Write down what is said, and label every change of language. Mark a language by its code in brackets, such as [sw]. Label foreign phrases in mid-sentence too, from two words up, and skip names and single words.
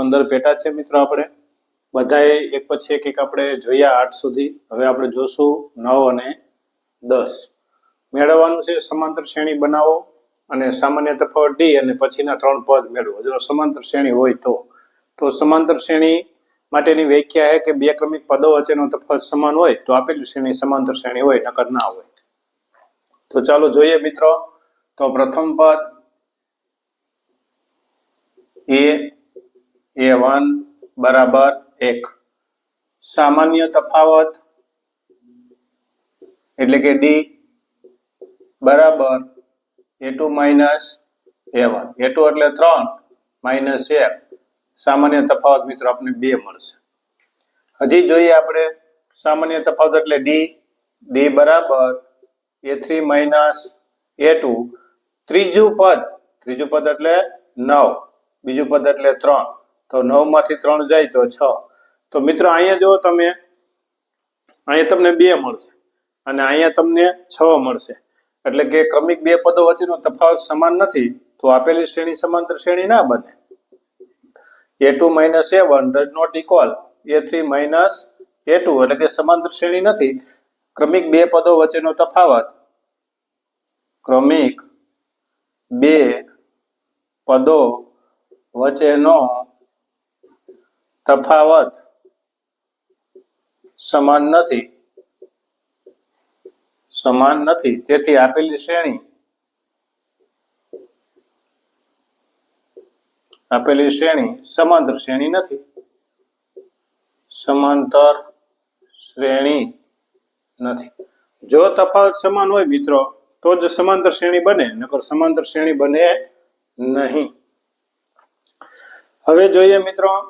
[gu] 15 પેટા છે મિત્રો આપણે બધાએ એક પછી એક આપણે જોયા 8 સુધી હવે આપણે જોશું 9 અને 10 મેળવવાનું છે સમાંતર શ્રેણી બનાવો અને સામાન્ય તફાવત d અને પછીના 3 પદ મેળવો જો સમાંતર શ્રેણી હોય તો સમાંતર શ્રેણી માટેની વ્યાખ્યા છે કે બે ક્રમિક પદો વચ્ચેનો તફાવત સમાન હોય તો આપેલી શ્રેણી સમાંતર શ્રેણી હોય નકર ના હોય તો ચાલો જોઈએ મિત્રો તો પ્રથમ પદ a1 બરાબર 1 સામાન્ય તફાવત એટલે કે d બરાબર a2 minus a1 a2 એટલે 3 minus 1 સામાન્ય તફાવત મિત્રો આપણે 2 મળશે હજી જોઈએ આપણે સામાન્ય તફાવત એટલે d બરાબર a3 minus a2 ત્રીજું પદ એટલે 9 બીજું પદ એટલે 3 તો 9 માંથી 3 જાય તો 6 તો મિત્રો અહીંયા જો તમે અહીંયા તમને 2 મળશે અને અહીંયા તમને 6 મળશે એટલે કે ક્રમિક બે પદો વચ્ચેનો તફાવત સમાન નથી તો આપેલી શ્રેણી સમાંતર શ્રેણી ના બને [en] a2 minus a1 does not equal a3 minus a2 [gu] એટલે કે સમાંતર શ્રેણી નથી ક્રમિક બે પદો વચ્ચેનો તફાવત ક્રમિક બે પદો વચ્ચેનો તફાવત સમાન નથી તેથી આપેલી શ્રેણી સમાંતર શ્રેણી નથી જો તફાવત સમાન હોય મિત્રો તો જ સમાંતર શ્રેણી બને નકર સમાંતર શ્રેણી બને નહીં હવે જોઈએ મિત્રો